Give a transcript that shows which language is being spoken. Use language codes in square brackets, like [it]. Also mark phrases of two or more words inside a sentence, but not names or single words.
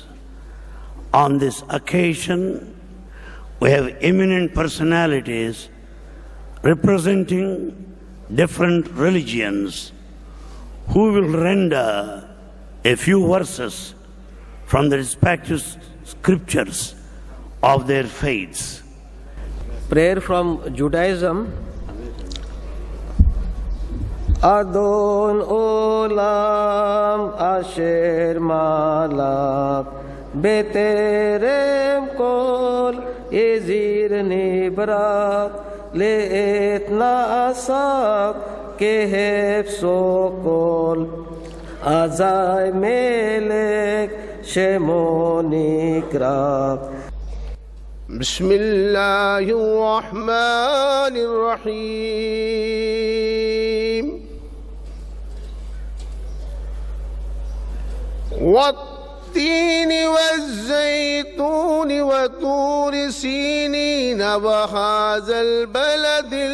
[en] On this occasion, we have eminent personalities representing different religions who will render a few verses from the respective scriptures of their faiths. Prayer from Judaism. [he] אדון עולם אשר מלך בטרם כל יציר נברא לעת נעשה בחפצו כל אזי מלך שמו נקרא. [ar] بسم الله الرحمن الرحيم والتين والزيتون وطور سينين وهذا البلد